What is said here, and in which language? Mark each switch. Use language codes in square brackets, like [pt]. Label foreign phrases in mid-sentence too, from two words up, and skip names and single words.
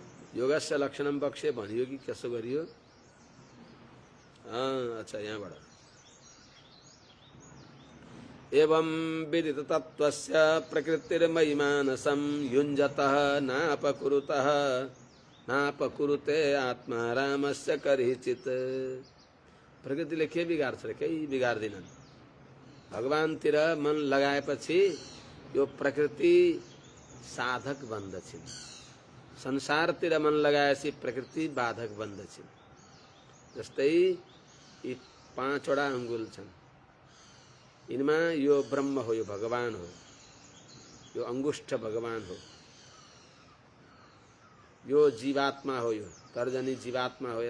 [sa] योगस्य लक्षणम [ne] पक्षे भनियो कि कसो गरियो? अच्छा यहाँबाट [sa] एवं विदित तत्त्वस्य प्रकृतिर्मयि मानसं युञ्जतः नापकुरुतः नापकुरुते आत्मा रामस्य करिचित। [ne] प्रकृतिले के बिगार्छ र? केही बिगार्दिनन्। भगवानतिर मन लगाएपछि यो प्रकृति साधक बन्दछिन्। संसारतिर मन लगाएपछि प्रकृति बाधक बन्दछिन्। जस्तै यी 5 वटा अंगुल छन्, इनमा यो ब्रह्म हो, यो भगवान हो, यो अंगुष्ठ भगवान हो, यो जीवात्मा हो, यो तर्जनी जीवात्मा हो।